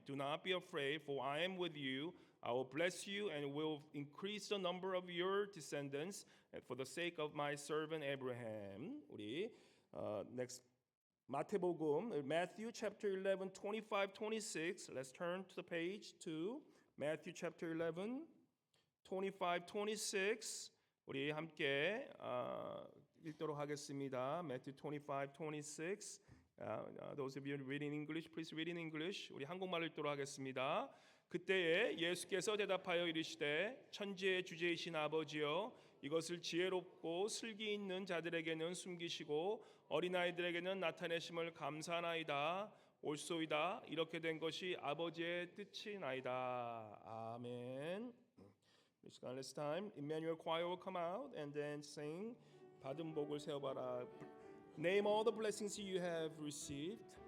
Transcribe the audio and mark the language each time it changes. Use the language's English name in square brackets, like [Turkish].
[English] Do not be afraid, for I am with you. I will bless you and will increase the number of your descendants for the sake of my servant Abraham." 우리 next 마태복음 Matthew chapter 11, 25, 26. Let's turn to the page to Matthew chapter 11, 25, 26. [Korean] 우리 함께 읽도록 하겠습니다. [English] Matthew 25, 26. Those of you reading English, please read in English. [Korean] 우리 한국말 읽도록 하겠습니다. 그때에 예수께서 대답하여 이르시되, 천지의 주제이신 아버지여, 이것을 지혜롭고 슬기 있는 자들에게는 숨기시고 어린아이들에게는 나타내심을 감사하나이다. 옳소이다. 이렇게 된 것이 아버지의 뜻이나이다. 아멘. [English] This time, Emmanuel choir will come out and then sing [Korean] 받은 복을 세어봐라. [English] Name all the blessings you have received.